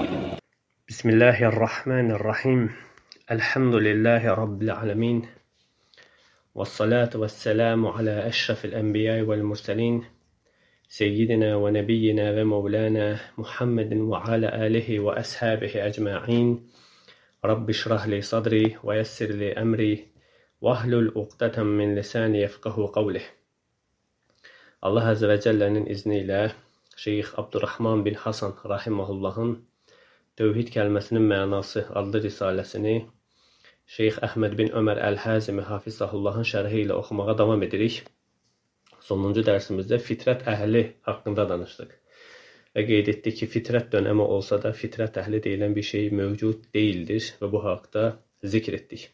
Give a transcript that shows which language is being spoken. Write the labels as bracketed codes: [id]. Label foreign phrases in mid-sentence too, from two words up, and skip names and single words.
[ar] بسم الله الرحمن الرحيم الحمد لله رب العالمين والصلاة والسلام على أشرف الأنبياء والمرسلين سيدنا ونبينا ومولانا محمد وعلى آله وأصحابه أجمعين رب اشرح لي صدري ويسر لي أمري واحلل عقدة من لساني يفقهوا قولي. [az] Allah Azze ve Celle'nin izniyle Şeyh Abdurrahman bin Hasan Rahimahullah'ın Tevhid Kəlməsinin Mənası adlı risaləsini Şeyh Əhməd bin Ömər Əl-Həzimi Hafizahullah'ın şərhi ilə oxumağa davam edirik. Sonuncu dərsimizdə fitrət əhli haqqında danışdıq. Və qeyd etdik ki, fitrət dönəmi olsa da fitrət əhli deyilən bir şey mövcud deyildir və bu haqda zikr etdik.